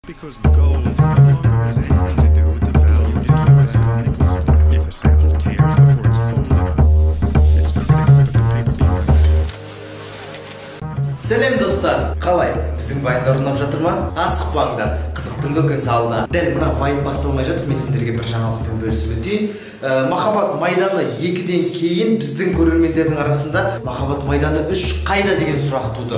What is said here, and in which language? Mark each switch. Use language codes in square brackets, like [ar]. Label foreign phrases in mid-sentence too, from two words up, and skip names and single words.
[en] because gold no longer has anything to do with the value it gives to nickels. If a sample tears before it's folded, it's critical that the paper be removed. [kk] Сәлем достар, қалай? Біздің вайндар ұнап жатыр ма? Асықпаңдар, қызықтың көкесі алда. Дәл мына вайн басталмай жатып, мен сендерге бір жаңалықпен бөлісіп өтейін. Махаббат майданы 2-ден кейін біздің көрермендердің арасында Махаббат майданы 3 қайда деген сұрақ туды.